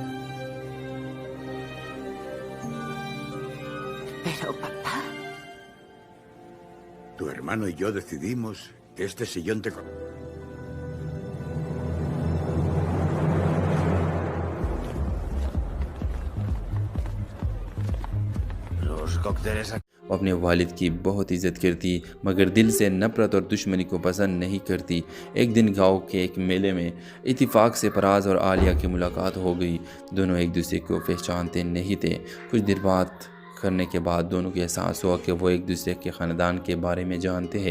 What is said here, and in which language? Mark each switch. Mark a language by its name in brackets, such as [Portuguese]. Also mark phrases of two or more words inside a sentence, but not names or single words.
[Spanish] Pero, papá... Tu hermano y yo decidimos que este sillón te... Los cócteles aquí. [Urdu] وہ اپنے والد کی بہت عزت کرتی مگر دل سے نفرت اور دشمنی کو پسند نہیں کرتی۔ ایک دن گاؤں کے ایک میلے میں اتفاق سے فراز اور عالیہ کی ملاقات ہو گئی۔ دونوں ایک دوسرے کو پہچانتے نہیں تھے۔ کچھ دیر بات کرنے کے بعد دونوں کو احساس ہوا کہ وہ ایک دوسرے کے خاندان کے بارے میں جانتے ہیں۔